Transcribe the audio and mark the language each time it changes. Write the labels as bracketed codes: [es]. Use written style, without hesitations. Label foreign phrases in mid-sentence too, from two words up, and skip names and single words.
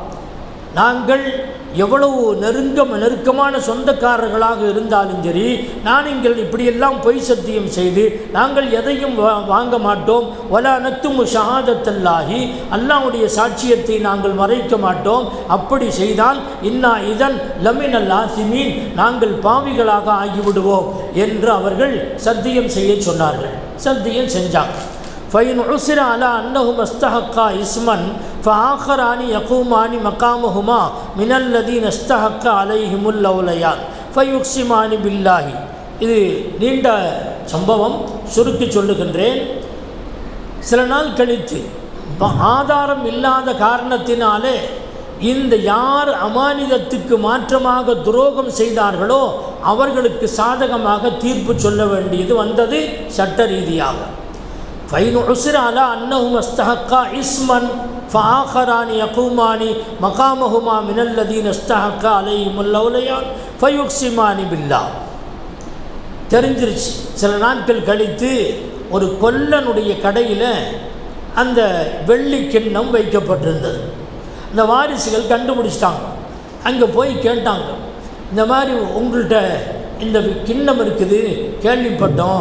[ta] நாங்கள் எவ்வளவு நெருக்கமான சொந்தக்காரர்களாக இருந்தாலும் சரி, நீங்கள் இப்படியெல்லாம் பொய் சத்தியம் செய்து நாங்கள் எதையும் வாங்க மாட்டோம். [ar] ولا نكتم شهادة الله, [ta] அல்லாஹ்வுடைய சாட்சியத்தை நாங்கள் மறைக்க மாட்டோம். அப்படி செய்தால் [ar] إنا إذا لمن الآثمين, [ta] நாங்கள் பாவிகளாக ஆகிவிடுவோம் என்று அவர்கள் சத்தியம் செய்ய சொன்னார்கள். சத்தியம் செஞ்சாங்க. [ar] فإن عثر على أنهما استحقا اسما فآخران يقومان مقامهما من الذين استحق عليهم الأوليان فيقسمان بالله. [ta] இது நீண்ட சம்பவம், சுருக்கி சொல்லுகின்றேன். சில நாள் கழித்து ஆதாரம் இல்லாத காரணத்தினாலே இந்த யார் அமானிதத்துக்கு மாற்றமாக துரோகம் செய்தார்களோ அவர்களுக்கு சாதகமாக தீர்ப்பு சொல்ல வேண்டியது வந்தது சட்ட ரீதியாக. [ar] فإن عثر على أنهما استحقا اسما فآخران يقومان مقامهما من الذين استحق عليهم الأوليان فيقسمان بالله. [ta] தெரிஞ்சிருச்சு. சில நாட்கள் கழித்து ஒரு கொல்லனுடைய கடையில் அந்த வெள்ளி கிண்ணம் வைக்கப்பட்டிருந்தது. இந்த வாரிசுகள் கண்டுபிடிச்சிட்டாங்க. அங்கே போய் கேட்டாங்க, இந்த மாதிரி உங்கள்கிட்ட இந்த கிண்ணம் இருக்குது கேள்விப்பட்டோம்.